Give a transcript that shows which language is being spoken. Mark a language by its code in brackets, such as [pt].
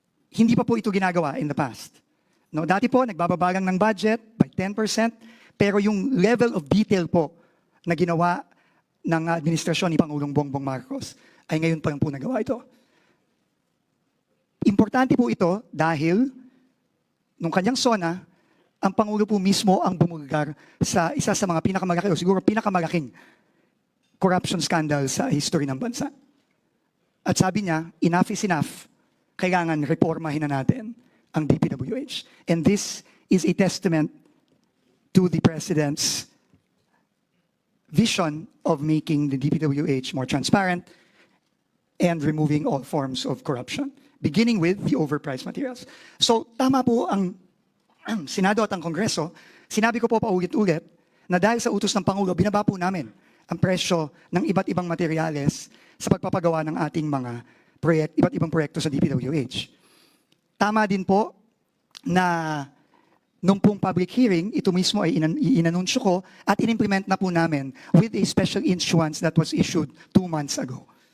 [tl] Hindi pa po ito ginagawa [en] in the past. [tl] No, dati po, nagbababa lang ng budget by 10%, pero yung [en] level of detail [tl] po na ginawa ng administrasyon ni Pangulong Bongbong Marcos ay ngayon pa lang po nagawa ito. Importante po ito dahil nung kanyang SONA, ang Pangulo po mismo ang bumulgar sa isa sa mga pinakamalaki o siguro pinakamalaking [en] corruption scandal [tl] sa history ng bansa. At sabi niya, [en] enough is enough. [tl] Kailangan reformahin na natin ang DPWH. [en] And this is a testament to the President's vision of making the DPWH more transparent and removing all forms of corruption, beginning with the overpriced materials. [tl] So, tama po ang Senado at ang Kongreso. Sinabi ko po paulit-ulit na dahil sa utos ng Pangulo, binaba po namin ang presyo ng iba't ibang materyales sa pagpapagawa ng ating mga iba't ibang proyekto sa DPWH. Tama din po na nung pong public hearing, ito mismo ay inanunsyo ko at inimplement na po namin [en] with a special issuance that was issued 2 months ago.